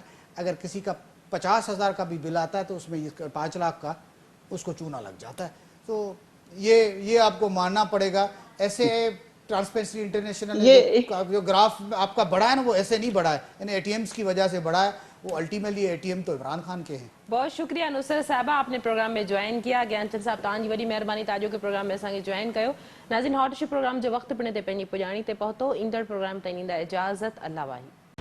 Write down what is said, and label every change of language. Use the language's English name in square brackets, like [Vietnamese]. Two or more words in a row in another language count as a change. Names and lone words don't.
[Urdu] اگر کسی کا 50,000 کا بھی بل آتا ہے تو اس میں 5 لاکھ کا اس کو چونا لگ جاتا ہے. تو یہ آپ کو ماننا پڑے گا. ایسے ٹرانسپیرنسی انٹرنیشنل نے جو گراف آپ کا بڑھا ہے نا وہ ایسے نہیں بڑھا ہے, ان ATMs کی وجہ سے بڑھا ہے. وہ الٹیمیٹلی ATM تو عمران خان کے ہیں. بہت شکریہ نصرت صاحبہ, آپ نے پروگرام میں جوائن کیا. [Sindhi] گیان چند صاحب تव्हांजी वॾी महिरबानी ताजो के प्रोग्राम में असांखे जॉइन कयो. नाज़रीन, हॉट इशू प्रोग्राम जो वक़्तु पिण ते पंहिंजी पुॼाणी ते पहुतो. ईंदड़ प्रोग्राम ताईं ॾींदा इजाज़त. अल्लाह वाहिद.